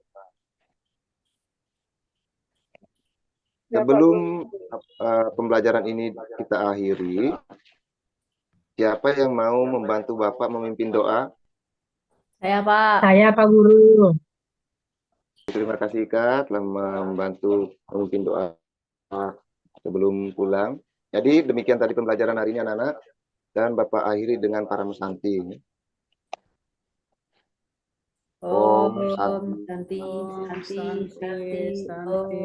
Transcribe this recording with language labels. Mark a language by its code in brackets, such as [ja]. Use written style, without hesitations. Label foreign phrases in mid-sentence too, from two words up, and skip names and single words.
[id] Sebelum pembelajaran ini kita akhiri, siapa yang mau membantu Bapak memimpin doa? Saya, Pak. Saya, Pak Guru. Terima kasih Ika telah membantu memimpin doa sebelum pulang. Jadi demikian tadi pembelajaran hari ini anak-anak, dan Bapak akhiri dengan para musanti. [sa] Om Santi. Santi, Om Santi, Santi, Santi, Santi. Om.